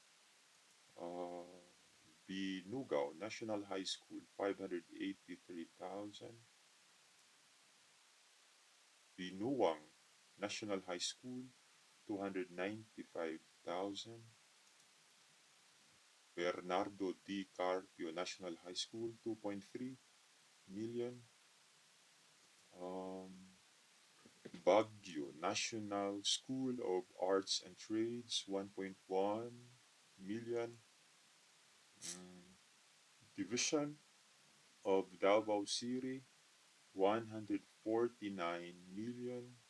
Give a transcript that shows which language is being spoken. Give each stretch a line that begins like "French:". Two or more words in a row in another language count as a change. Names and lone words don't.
English: Binugao National High School, 583,000. Binuwang National High School, 295,000. Bernardo D. Carpio National High School, 2.3 million. Baguio National School of Arts and Trades, 1.1 million. Division of Davao City, 149 million.